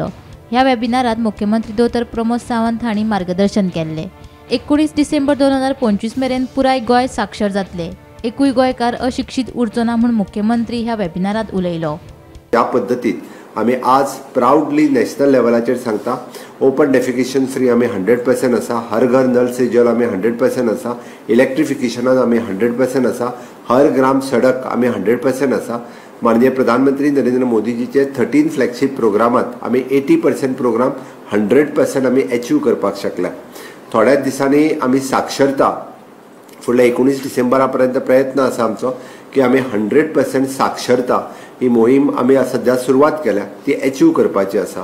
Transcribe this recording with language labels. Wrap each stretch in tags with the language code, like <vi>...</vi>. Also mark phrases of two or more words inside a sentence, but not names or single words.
<kok>ह्या वेबिनारात मुख्यमंत्री डॉ. प्रमोद सावंत हांणी मार्गदर्शन केल्ले। 19 डिसेंबर 2025 मेरेन पुराय गोंय साक्षर जातले। एकूय गोंयकार अशिक्षित उरचो ना म्हूण मुख्यमंत्री ह्या वेबिनारात उलयलो। या पद्दतीन आमी आज प्राउडली नॅशनल लेवलाचेर सांगता,</kok> <en>open defecation free</en> <kok>आमी 100% आसा, हर घर नल से जल आमी 100% आसा, इलेक्ट्रिफिकेशनान आमी 100% आसा, हर ग्राम सडक आमी 100% आसा। माननीय प्रधानमंत्री नरेंद्र मोदीजीचे 13 फ्लॅगशीप प्रोग्रामात आमी 80% प्रोग्राम 100% आमी अचीव करपाक शकल्या। थोड्याच दिसांनी आमी साक्षरता फुडल्या 19 डिसेंबरा पर्यंत प्रयत्न आसा आमचो की आमी 100% साक्षरता ही मोहीम आमी सध्या सुरवात केल्या, ती अचीव करपाची आसा।</kok>